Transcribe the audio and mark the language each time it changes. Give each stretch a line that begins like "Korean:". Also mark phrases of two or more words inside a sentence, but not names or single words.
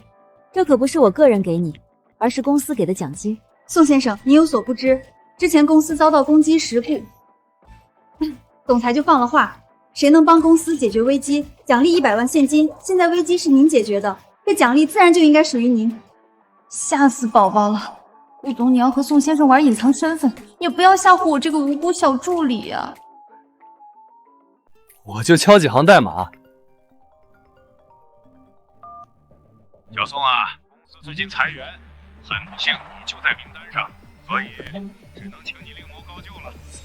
Chinese: 這可不是我個人給你，而是公司給的獎金。宋先生，你有所不知，之前公司遭到攻擊事故，總裁就放了話，誰能幫公司解決危機，獎勵100萬現金。現在危機是您解決的，這獎勵自然就應該屬於您。嚇死寶寶了！不懂你要和宋先生玩隱藏身份，也不要嚇唬我這個無辜小助理啊！我就敲幾行代碼。小宋啊，公司最近裁员，很不幸你就在名单上，所以只能请你另谋高就了。